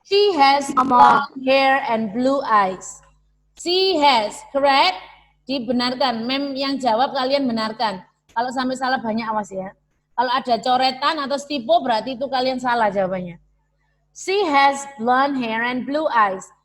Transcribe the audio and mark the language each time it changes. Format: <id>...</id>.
<en>She has blonde hair and blue eyes. She has, correct?</en> <id>Dibenarkan. Mem yang jawab kalian benarkan. Kalau sampai salah banyak awas ya. Kalau ada coretan atau stipo berarti itu kalian salah jawabannya.</id> <en>She has blonde hair and blue eyes.</en>